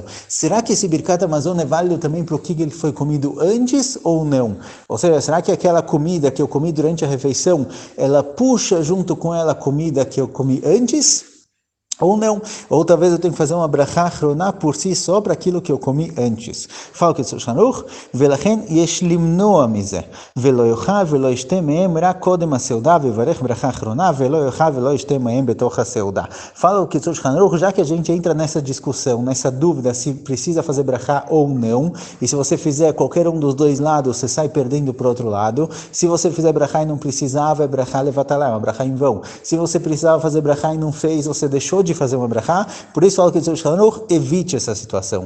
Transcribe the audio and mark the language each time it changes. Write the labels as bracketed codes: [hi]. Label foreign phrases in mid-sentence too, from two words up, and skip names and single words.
[pt] Será que esse [he] ברכת המזון [pt] é válido também para o kigel que foi comido antes ou não? Ou seja, será que aquela comida que eu comi durante a refeição, ela puxa junto com ela a comida que eu comi antes? Ou não, ou talvez eu tenha que fazer uma [he] ברכה אחרונה [pt] por si só para aquilo que eu comi antes. Fala que [he] Kitzur Shulchan Aruch, ולכן יש למנוע מזה, ולא יאכל ולא ישתה מהם רק קודם הסעודה, ויברך ברכה אחרונה, ולא יאכל ולא ישתה מהם בתוך הסעודה. [pt] Fala o Kitzur Shulchan Aruch, já que a gente entra nessa discussão, nessa dúvida se precisa fazer brachá ou não, e se você fizer qualquer um dos dois lados, você sai perdendo para o outro lado. Se você fizer brachá e não precisava, é [he] ברכה לבטלה, [pt] é uma brachá em vão. Se você precisava fazer brachá e não fez, você deixou de fazer uma brachá, por isso fala que Kitzur Shulchan Aruch, evite essa situação.